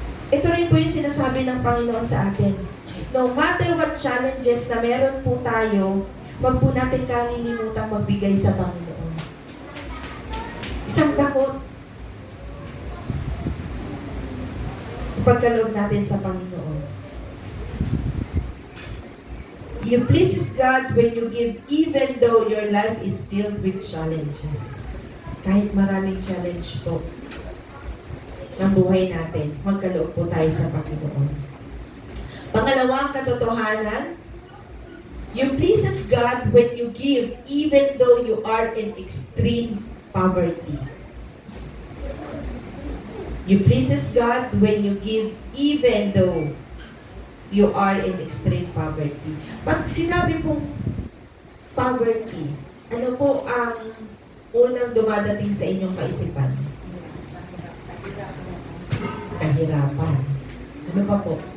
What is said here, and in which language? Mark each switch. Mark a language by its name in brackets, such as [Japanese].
[Filipino] Ito rin po yung sinasabi ng Panginoon sa atin. [English] No matter what challenges [Filipino] na meron po tayo, wag po natin kalilimutan magbigay sa Panginoon. Isang dakot. Ipagkaloob natin sa Panginoon. [English] You pleases God when you give even though your life is filled with challenges. [Filipino] Kahit maraming challenge po. ng buhay natin. Magkaloob po tayo sa Panginoon. Pangalawang katotohanan, [English] you pleases God when you give even though you are in extreme poverty. You pleases God when you give even though you are in extreme poverty. [Filipino] Pag sinabi pong poverty, ano po ang unang dumadating sa inyong kaisipan? Kahirapan. Ano pa po?